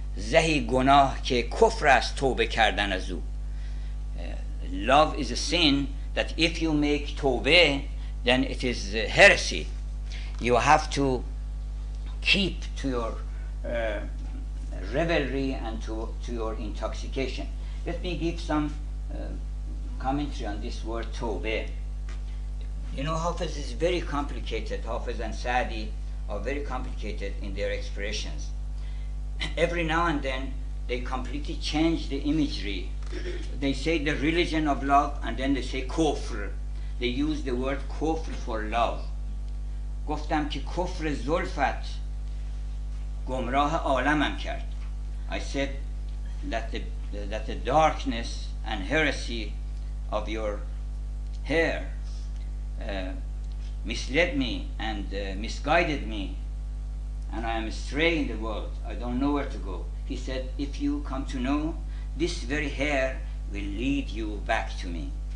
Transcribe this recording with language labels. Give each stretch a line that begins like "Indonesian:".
Persian: زهی گناه که کفر است توبه کردن از او.
English: Love is a sin that if you make tawbah, then it is heresy. You have to keep to your revelry and to your intoxication. Let me give some commentary on this word tawbah. You know, Hafiz is very complicated. Hafiz and Sa'di are very complicated in their expressions. Every now and then they completely change the imagery. They say the religion of love, and then they say kufr. They use the word kufr for love.
Persian: گفتم که کفر زلفت گمراه عالمم کرد.
English: I said that the darkness and heresy of your hair misled me and misguided me, and I am astray in the world. I don't know where to go. He said, if you come to know, this very hair will lead you back to me.